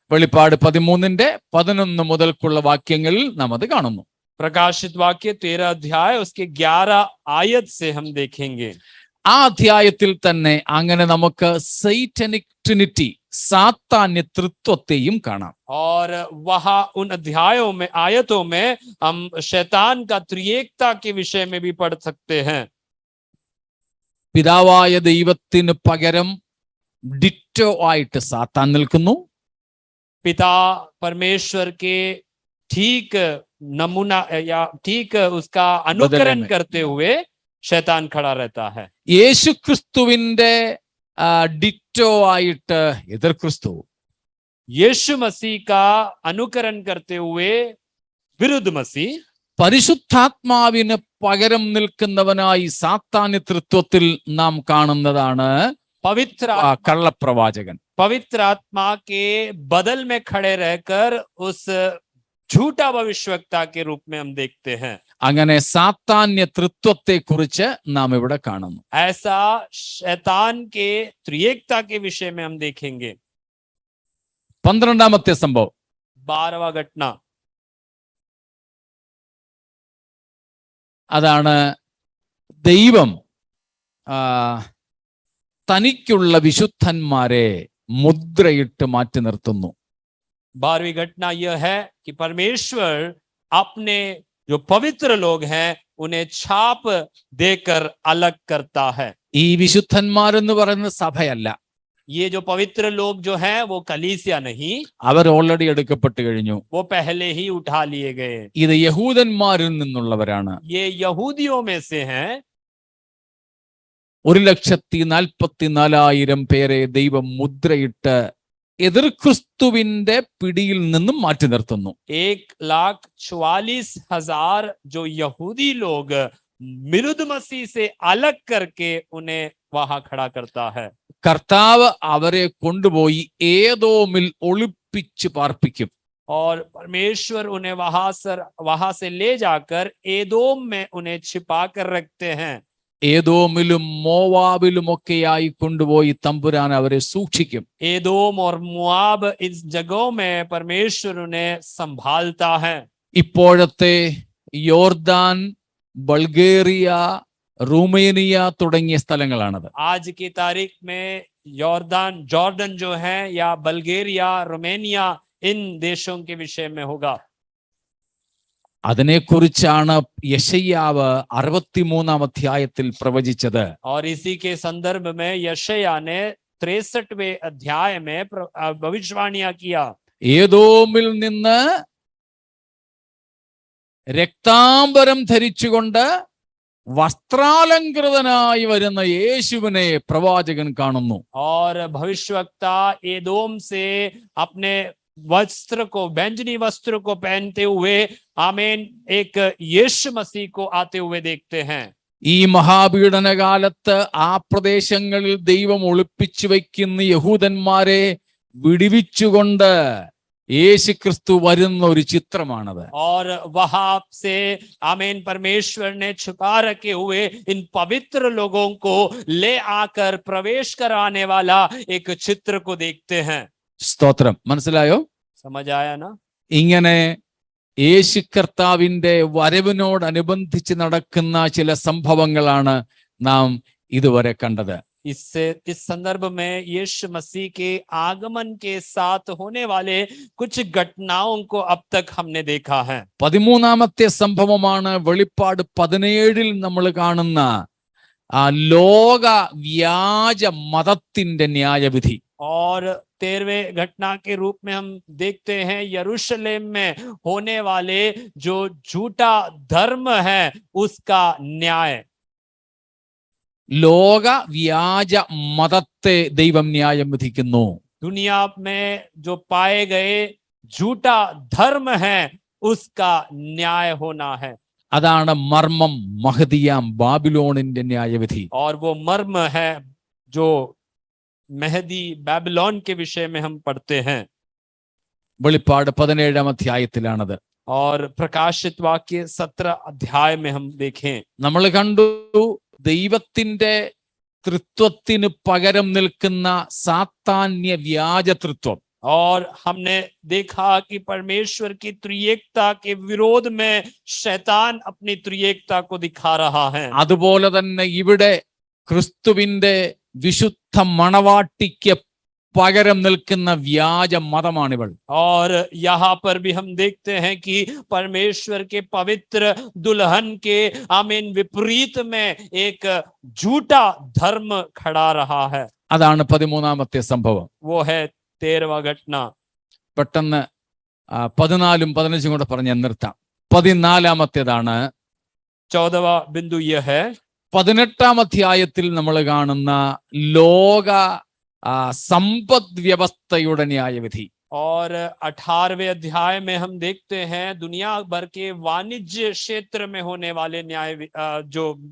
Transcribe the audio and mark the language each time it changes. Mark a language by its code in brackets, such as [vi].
[ml] വെളിപ്പാട് 13ന്റെ 11 മുതൽക്കുള്ള വാക്യങ്ങളിൽ നാം അത് കാണുന്നു. [hi] प्रकाशित वाक्य 13 अध्याय उसके 11 आयत से हम देखेंगे. [ml] ആ അധ്യായത്തിൽ തന്നെ അങ്ങനെ നമുക്ക് [en] satanic trinity, [ml] സാത്താന്യ തൃത്വത്തെയും കാണാം. [hi] और वहां उन अध्यायों में, आयतों में हम शैतान का त्रिएकता के विषय में भी पढ़ सकते हैं. [ml] പിതാവായ ദൈവത്തിന് പകരം ഡിറ്റോ ആയിട്ട് സാത്താൻ നിൽക്കുന്നു. [hi] पिता परमेश्वर के ठीक नमूना या ठीक उसका अनुकरण करते हुए शैतान खड़ा रहता है. [ml] യേശു ക്രിസ്തുവിന്റെ ഡിറ്റോ ആയിട്ട് എതിർ ക്രിസ്തു, [hi] यीशु मसीह का अनुकरण करते हुए विरुद्ध मसीह, [ml] പരിശുദ്ധാത്മാവിന് പകരം നിൽക്കുന്നവനായി സാത്താന്യ തൃത്വത്തിൽ നാം കാണുന്നതാണ് കള്ളപ്രവാചകൻ. [hi] पवित्र आत्मा के बदल में खड़े रहकर उस झूठा भविष्यवक्ता के रूप में हम देखते हैं. [ml] അങ്ങനെ സാത്താന്യ തൃത്വത്തെ കുറിച്ച് നാം ഇവിടെ കാണുന്നു. [hi] ऐसा शैतान के त्रिएकता के विषय में हम देखेंगे. [ml] 12ാമത്തെ സംഭവം, [hi] 12वां घटना, [ml] അതാണ് ദൈവം തനിക്കുള്ള വിശുദ്ധന്മാരെ മുദ്രയിട്ട് മാറ്റി നിർത്തുന്നു. [hi] 12वीं घटना यह है कि परमेश्वर अपने जो पवित्र लोग हैं उन्हें छाप देकर अलग करता है। [ml] ഈ വിശുദ്ധന്മാരെന്ന് പറയുന്ന സഭയല്ല, [hi] ये जो पवित्र लोग जो हैं वो कलीसिया नहीं, [ml] അവർ ഓൾറെഡി എടുക്കപ്പെട്ടു കഴിഞ്ഞു. [hi] वो पहले ही उठा लिए गए। [ml] ഇത് യഹൂദന്മാരിൽ നിന്നുള്ളവരാണ്. [hi] ये यहूदियों में से हैं। [ml] 1,44,000 പേരെ ദൈവം മുദ്രയിട്ട് എതിർ ക്രിസ്തുവിന്റെ പിടിയിൽ നിന്നും മാറ്റി നിർത്തുന്നു. [hi] 1,44,000 जो यहूदी लोग विरुद्ध मसीह से अलग करके उन्हें वहां खड़ा करता है। [ml] കർത്താവ് അവരെ കൊണ്ടുപോയി ഏദോമിൽ ഒളിപ്പിച്ച് പാർപ്പിക്കും. [hi] और परमेश्वर उन्हें वहां से ले जाकर एदोम में उन्हें छिपा कर रखते हैं। [ml] ഏദോമിലും മോവാബിലും ഒക്കെയായി കൊണ്ടുപോയി തമ്പുരാൻ അവരെ സൂക്ഷിക്കും. [hi] एदोम और मुआब इस जगहों में परमेश्वर उन्हें संभालता है। [ml] ഇപ്പോഴത്തെ യോർദാൻ, ബൾഗേറിയ, റുമേനിയ തുടങ്ങിയ സ്ഥലങ്ങളാണത്. [hi] आज की तारीख में जॉर्डन जो है या बल्गेरिया, रोमेनिया, इन देशों के विषय में होगा। [ml] അതിനെക്കുറിച്ചാണ് യെശയ്യാവ് 63-ാം അധ്യായത്തിൽ പ്രവചിച്ചത്. [hi] और इसी के संदर्भ में यशायाह ने 63वें अध्याय में भविष्यवाणियां किया। [ml] ഏദോമിൽ നിന്ന് രക്താംബരം ധരിച്ചുകൊണ്ട് വസ്ത്രാലങ്കൃതനായി വരുന്ന യേശുവിനെ പ്രവാചകൻ കാണുന്നു. [hi] और भविष्यवक्ता एदोम से अपने वस्त्र को, बैंजनी वस्त्र को पहनते हुए आमीन एक यीशु मसीह को आते हुए देखते हैं। [ml] ഈ മഹാപീഡന കാലത്ത് ആ പ്രദേശങ്ങളിൽ ദൈവം ഒളിപ്പിച്ചു വയ്ക്കുന്ന യഹൂദന്മാരെ വിടുവിച്ചുകൊണ്ട് യേശു ക്രിസ്തു വരുന്ന ഒരു ചിത്രമാണത്. [hi] और वहां से आमीन परमेश्वर ने छुपा रखे हुए इन पवित्र लोगों को ले आकर प्रवेश कराने वाला एक चित्र को देखते हैं। [ml] സ്തോത്രം. മനസ്സിലായോ? [hi] समझ आया ना? [ml] ഇങ്ങനെ യേശു കർത്താവിന്റെ വരവിനോടനുബന്ധിച്ച് നടക്കുന്ന ചില സംഭവങ്ങളാണ് നാം ഇതുവരെ കണ്ടത്. [hi] इस संदर्भ में यीशु मसीह के आगमन के साथ होने वाले कुछ घटनाओं को अब तक हमने देखा है। [ml] 13-ാമത്തെ സംഭവമാണ് വെളിപ്പാട് 17-ൽ നമ്മൾ കാണുന്ന ആ ലോക വ്യാജ മതത്തിന്റെ ന്യായവിധി. [hi] और 13वें घटना के रूप में हम देखते हैं यरूशलेम में होने वाले जो झूठा धर्म है उसका न्याय। [ml] ലോക വ്യാജ മതത്തെ ദൈവം ന്യായം വിധിക്കുന്നു. [hi] दुनिया में जो पाए गए झूठा धर्म है उसका न्याय होना है। [ml] അതാണ് മർമ്മം, മഹദിയാം ബാബിലോണിന്റെ ന്യായവിധി. [hi] और वो मर्म है जो मेहदी बाबिलोन के विषय में हम पढ़ते हैं। [ml] വെളിപ്പാട് 17-ാം അധ്യായത്തിലാണത്. [hi] और प्रकाशित वाक्य 17 अध्याय में हम देखें, [ml] നമ്മൾ കണ്ടു ദൈവത്തിന്റെ തൃത്വത്തിന് പകരം നിൽക്കുന്ന സാത്താന്യ വ്യാജ തൃത്വം. [hi] और हमने देखा कि परमेश्वर की त्रिएकता के विरोध में शैतान अपनी त्रिएकता को दिखा रहा है। [ml] അതുപോലെ തന്നെ ഇവിടെ ക്രിസ്തുവിന്റെ വിശുദ്ധ മണവാട്ടിക്ക് പകരം നിൽക്കുന്ന വ്യാജ മതമാണിവൾ. [hi] और यहाँ पर भी हम देखते हैं कि परमेश्वर के पवित्र दुल्हन के आमीन विपरीत में एक झूठा धर्म खड़ा रहा है। [ml] അതാണ് 13-ാമത്തെ സംഭവം. [hi] वो है 13वां घटना। [ml] പെട്ടെന്ന് 14-ഉം 15-ഉം കൂടെ പറഞ്ഞ് നിർത്താം. 14-ാമത്തേതാണ് [hi] 14वां बिंदु यह है, [ml] 18-ാം അധ്യായത്തിൽ നമ്മൾ കാണുന്ന ലോക സമ്പദ് വ്യവസ്ഥയുടെ ന്യായവിധി. [hi] और 18वें अध्याय में हम देखते हैं दुनिया भर के वाणिज्य क्षेत्र में होने वाले न्याय जो